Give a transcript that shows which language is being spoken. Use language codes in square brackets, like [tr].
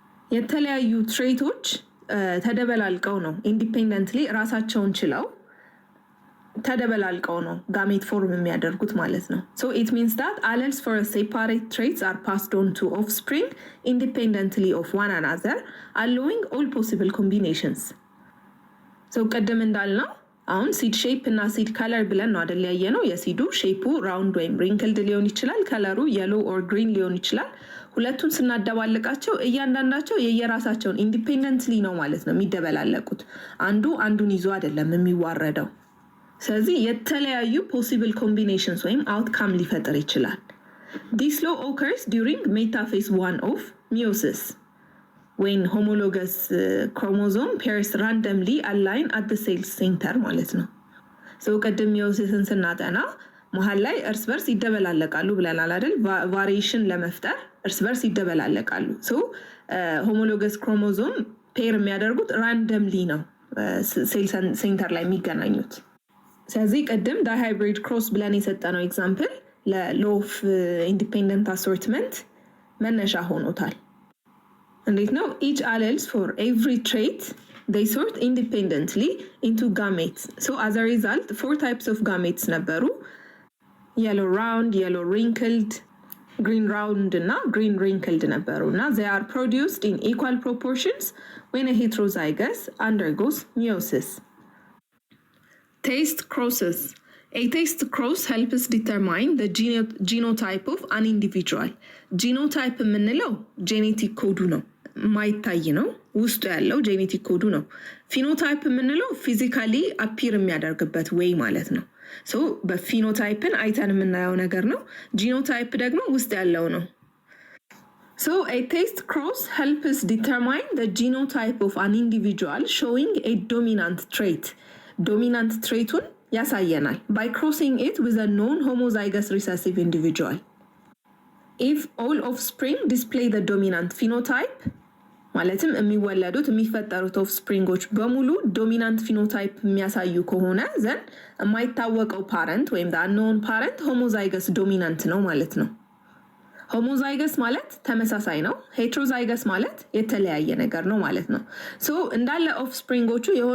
[am] የተለያዩ ትሬቶች ተደበላልቀው ነው ኢንዲፔንደንትሊ ራሳቸውን ችለው ተደበላልቀው ነው ጋሜት ፎርም የሚያደርጉት ማለት ነው። [en] so it means that alleles for a separate traits are passed on to offspring independently of one another, allowing all possible combinations. [am] so ቀደም እንዳልነው አሁን ሲድ ሼፕ እና ሲድ ከለር ብለን ነው አይደል ያየነው። የሲዱ ሼፑ ራውንድ ወይም ሪንክልድ ሊሆን ይችላል፣ ከለሩ የሎ ኦር ግሪን ሊሆን ይችላል። ሁለቱን ስናደባልቃቸው እያንዳንዳቸው የየራሳቸውን ኢንዲፔንደንትሊ ነው ማለት ነው የሚደበላለቁት። አንዱ አንዱን ይዞ አይደለም የሚዋረደው። ስለዚህ የተለያዩ ፖሲብል ኮምቢኔሽንስ ወይም አውትካም ሊፈጥር ይችላል። [en] this law occurs during metaphase 1 of meiosis when homologous chromosome pairs randomly align at the cell center [am] ማለት ነው። so ቀደም ሚዮሲስን ስናጠና መሃል ላይ እርስ በርስ ይደበላለቃሉ ብለናል አይደል? ቫሪዬሽን ለመፍጠር እርስ በርስ ይደበላለቃሉ። so homologous chromosome ፔር የሚያደርጉት ራንደምሊ ነው ሴል ሴንተር ላይ የሚገናኙት። ስለዚህ ቀደም ዳይሃይብሪድ ክሮስ ብለን የሰጠነው ኤግዛምፕል ለሎው ኦፍ ኢንዲፔንደንት አሶርትመንት መነሻ ሆኖታል። እንዴት ነው? [en] each alleles for every trait they sort independently into gametes. so as a result 4 types of gametes ነበሩ። yellow round, yellow wrinkled, green round እና green wrinkled ነበሩ እና they are produced in equal proportions when a heterozygous undergoes meiosis. Taste crosses. A taste cross helps determine the genotype of an individual. [am] Genotype የምንለው ጄኔቲክ ኮዱ ነው፣ ማይታይ ነው፣ ውስጡ ያለው ጄኔቲክ ኮዱ ነው። ፊኖታይፕ የምንለው ፊዚካሊ አፒር የሚያደርግበት ወይ ማለት ነው። ሶ በፊኖታይፕን አይተን የምናየው ነገር ነው። ጂኖታይፕ ደግሞ ውስጥ ያለው ነው። [en] So a taste cross helps determine the genotype of an individual, showing a dominant trait. Dominant trait [am] ያሳየናል [en] by crossing it with a non-homozygous recessive individual. If all offspring display the dominant phenotype, [am] ማለትም የሚወለዱት የሚፈጠሩት ኦፍስፕሪንጎች በሙሉ ዶሚናንት ፊኖታይፕ የሚያሳዩ ከሆነ ዘን የማይታወቀው ፓረንት ወይም unknown ፓረንት ሆሞዛይገስ ዶሚናንት ነው ማለት ነው። ሆሞዛይገስ ማለት ተመሳሳይ ነው። ሄትሮዛይገስ ማለት የተለያየ ነገር ነው ማለት ነው። ሶ እንዳለ ኦፍስፕሪንጎቹ